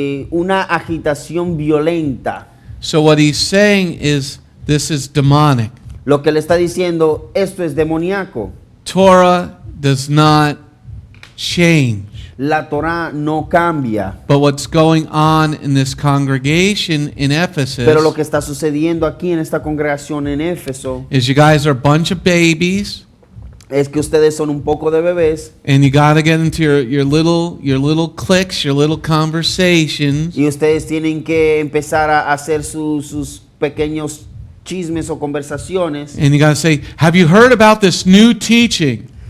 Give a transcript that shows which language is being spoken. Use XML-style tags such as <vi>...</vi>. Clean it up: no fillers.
<es>Una agitación violenta.</es> <en>So what he's saying is this is demonic.</en> <es>Lo que le está diciendo, esto es demoníaco.</es> <en>Torah does not change.</en> <es>La Torah no cambia.</es> <en>But what's going on in this congregation in Ephesus</en> <es>Pero lo que está sucediendo aquí en esta congregación en Éfeso</es> <en>is you guys are a bunch of babies,</en> <es>es que ustedes son un poco de bebés</es> <en>and you got to get into your little cliques, your little conversations,</en> <es>y ustedes tienen que empezar a hacer sus pequeños chismes o conversaciones.</es> <en>and you got to say, have you heard about this new teaching?</en>